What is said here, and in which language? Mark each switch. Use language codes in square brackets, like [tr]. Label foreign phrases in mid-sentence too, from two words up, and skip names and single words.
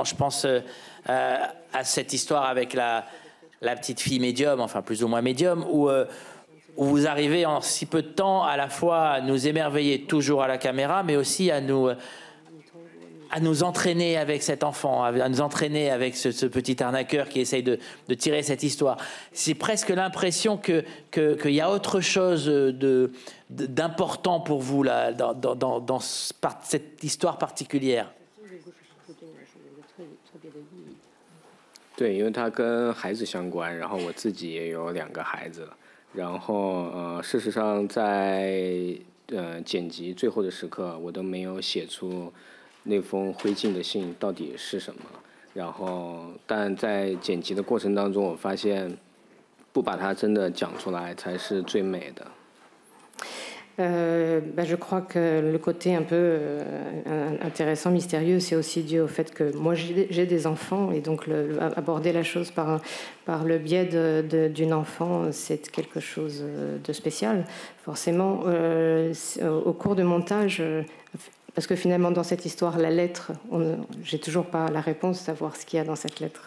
[fr] Je pense à cette histoire avec la petite fille médium, enfin plus ou moins médium, où vous arrivez en si peu de temps à la fois à nous émerveiller toujours à la caméra, mais aussi à nous entraîner avec cet enfant, à nous entraîner avec ce petit arnaqueur qui essaye de tirer cette histoire. C'est presque l'impression qu'il y a autre chose d'important pour vous là, dans cette histoire particulière. [zh] 对，因为它跟孩子相关，然后我自己也有2个孩子，然后事实上在剪辑最后的时刻，我都没有写出那封灰烬的信到底是什么，然后但在剪辑的过程当中，我发现不把它真的讲出来才是最美的。 [fr] Je crois que le côté un peu intéressant, mystérieux, c'est aussi dû au fait que moi j'ai des enfants et donc aborder la chose par le biais d'une enfant, c'est quelque chose de spécial. Forcément, au cours du montage, parce que finalement dans cette histoire, la lettre, j'ai toujours pas la réponse, savoir ce qu'il y a dans cette lettre.